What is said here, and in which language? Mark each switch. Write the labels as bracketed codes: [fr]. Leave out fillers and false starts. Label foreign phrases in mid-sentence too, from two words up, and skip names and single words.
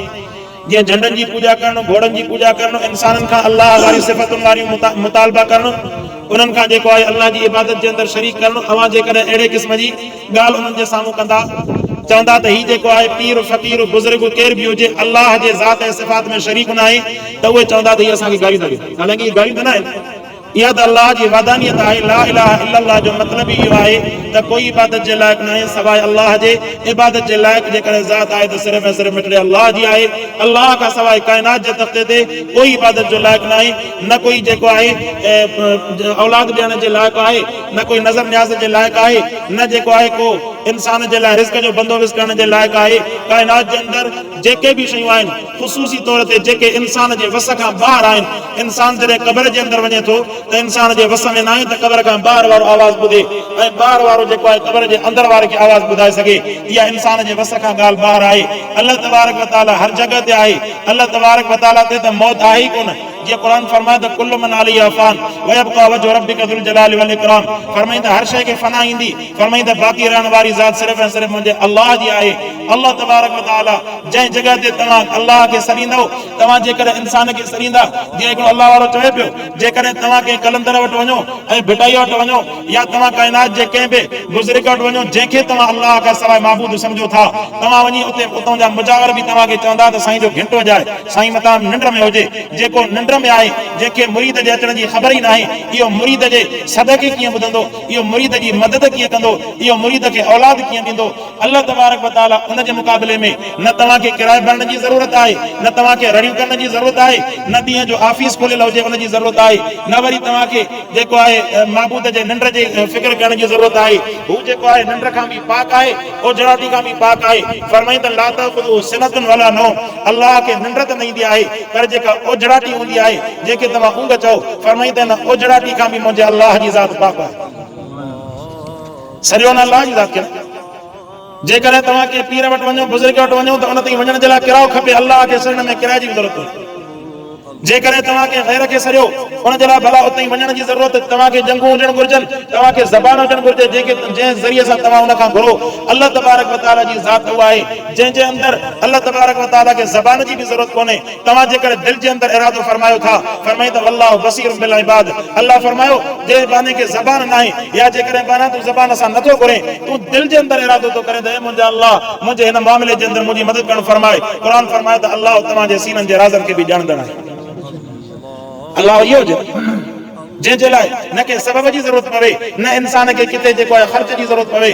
[sd] जीअं झंडनि जी पूॼा करणु घोड़नि जी पूॼा करणु इंसाननि खां अल्लाह वारी सिफ़तुनि वारियूं मुतालबा करणु उन्हनि खां जेको आहे अल्लाह जी इबादत जे अंदरि शरीक करणु अवां जेकॾहिं अहिड़े क़िस्म जी ॻाल्हि उन्हनि जे साम्हूं कंदा चवंदा त हीउ जेको आहे पीर फ़क़ीर बुज़ुर्ग केर बि हुजे अल्लाह जे ज़ात ऐं सिफ़ात में शरीक न आहे त उहे चवंदा त हीअ असांखे गारियूं था ॾियनि। हालांकि इहे गारियूं त न आहिनि इहा त अल्लाह जी वदानियत आहे। [ar] لا إله إلا الله [sd] जो मतिलबु इहो आहे त कोई इबादत जे लाइक़ न आहे सवाइ अल्लाह जे। इबादत जे लाइक़ जेकॾहिं ज़ात आहे त सिर्फ़ु ऐं सिर्फ़ु मिठड़े अल्लाह जी आहे। अल्लाह खां सवाइ काइनात जे तख़्ते ते कोई इबादत जो लाइक़ न आहे न कोई जेको आहे औलाद ॾियण जे लाइक़ु आहे न कोई नज़र न्याज़ जे लाइक़ु आहे न जेको आहे को इंसान जे लाइ रिज़्क़ जो बंदोबस्त करण जे लाइक़ु आहे। काइनात जे अंदरि जेके बि शयूं आहिनि ख़ुसूसी तौर ते जेके इंसान जे वस खां ॿाहिरि आहिनि इंसान जॾहिं क़ब्र जे अंदरि वञे थो त इंसान जे वस में न आहे त क़ब्र खां ॿाहिरि वारो आवाज़ ॿुधे ऐं ॿाहिरि वारो जेको आहे क़ब्र जे अंदरि वारे खे आवाज़ ॿुधाए सघे। इहा इंसान जे वस खां ॻाल्हि ॿाहिरि आहे। [ar] الله تبارك وتعالى [sd] हर जॻह ते आहे। [ar] الله تبارك وتعالى [sd] ते त मौत आहे ई कोन। जीअं क़ुर फरमाए त [ar] كل من عليها فان ويبقى وجه ربك ذو الجلال والإكرام [sd] फरमाईंदा हर शइ खे फना ईंदी फरमाईंदा बाक़ी रहण वारी ज़ात सिर्फ़ु ऐं सिर्फ़ु मुंहिंजे अल्लाह जी आहे। [ar] الله تبارك وتعالى [sd] जंहिं जॻह ते तव्हां अल्लाह खे सरींदव तव्हां जेकॾहिं इंसान खे सरींदा जीअं हिकिड़ो अल्लाह वारो चवे पियो जेकॾहिं तव्हां कंहिं कलंदर वटि वञो ऐं भिटाई वटि वञो या तव्हां काइनात जे कंहिं बि बुज़ुर्ग वटि वञो जंहिंखे तव्हां अल्लाह खां सवाइ महबूद सम्झो था तव्हां वञी उतां जा मुजावर बि तव्हांखे चवंदा त साईं जो घंटो वॼाए साईं मतां निंड में हुजे। जेको निंड में आहे जंहिंखे मुरीद जे अचण जी ख़बर ई न आहे इहो मुरीद जे सदक़े कीअं ॿुधंदो इहो मुरीद जी मदद कीअं कंदो इहो मुरीद खे औलाद कीअं ॾींदो। [ar] الله تبارك وتعالى [sd] उन जे मुक़ाबले में न तव्हांखे किराए भरण जी ज़रूरत आहे न तव्हांखे रड़ियूं करण जी ज़रूरत आहे न ॾींहं जो ऑफिस खोलियल हुजे उन जी ज़रूरत आहे न वरी तव्हांखे जेको आहे महबूद जे निंड जी फ़िक्र करण जी ज़रूरत आहे। हू जेको आहे निंड खां बि पाक आहे ओझड़ाटी खां बि पाक आहे। फरमाईंदा [ar] لا تأخذه سنة ولا نوم [sd] अल्लाह खे निंड त न ईंदी आहे पर जेका ओझड़ाटी हूंदी आहे जेके तव्हां ऊंघ चओ फरमाईंदा न ओझड़ाटी खां बि मुंहिंजे अल्लाह जी ज़ात पाक आहे। सॼो न अल्लाह जी ज़ात खे जेकॾहिं तव्हां के पीर वटि वञो बुज़ुर्ग वटि वञो त उन ताईं वञण जे लाइ किरायो खपे। अल्लाह खे सरण में किराए जी ज़रूरत कोन्हे। जेकॾहिं तव्हांखे ग़ैर खे सॼो उन जे लाइ भला उते ई वञण जी ज़रूरत, तव्हांखे जंगूं हुजण घुर्जनि, तव्हांखे ज़बान हुजण घुर्जे जंहिं ज़रिए सां तव्हां उन खां घुरो। [ar] الله تبارك وتعالى [sd] जी ज़ात उहा आहे जंहिंजे अंदरि [ar] الله تبارك وتعالى [sd] खे ज़बान जी बि ज़रूरत कोन्हे। तव्हां जेकॾहिं दिलि जे अंदरि इरादो फरमायो था, फरमाई त [ar] الله بصير بالعباد, [sd] अल्लाह फरमायो जे बाने खे ज़बान न आहे या जेकॾहिं बाना तूं ज़बान सां नथो घुरे, तूं दिलि जे अंदरि इरादो थो करे त ए मुंहिंजा अल्लाह मुंहिंजे हिन मामले जे अंदरि मुंहिंजी मदद करणु फरमाए। क़ुर फरमाए त अल्लाह तव्हांजे सीननि जे राज़नि खे बि ॼाणंदड़ आहे। अल्लाह इहो जंहिंजे लाइ न के सबब जी ज़रूरत पवे, न इंसान खे किथे जेको आहे ख़र्च जी ज़रूरत पवे।